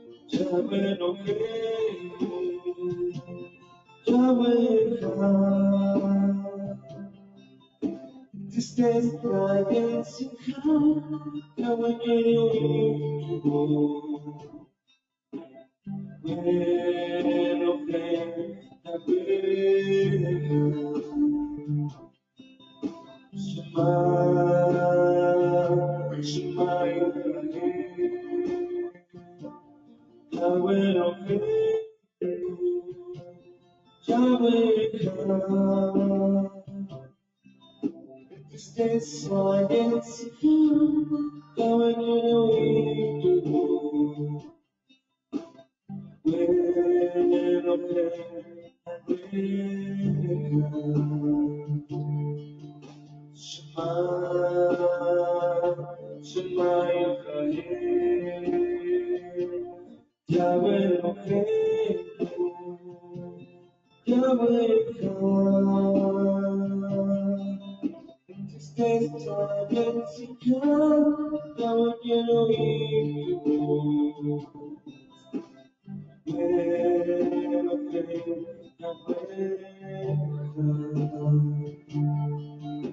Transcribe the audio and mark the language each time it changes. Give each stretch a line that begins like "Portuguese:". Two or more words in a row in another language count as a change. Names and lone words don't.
Hebrew: יהוה אלוהינו, יהוה אחד.
Spanish: Tristeza y ansiedad, Yahweh quiere oír tu voz.
Hebrew: אלוהים, יהוה אחד. שמע, שמע ישראל, יהוה אלוהינו, יהוה אחד.
Spanish: Tristeza y ansiedad, Yahweh quiere oír tu voz.
Hebrew: אלוהים, יהוה אחד. שמע, שמע ישראל, יהוה אלוהינו, יהוה אחד.
Spanish: Tristeza y ansiedad, Yahweh quiere oír tu voz.
Hebrew: אלוהים, יהוה אחד.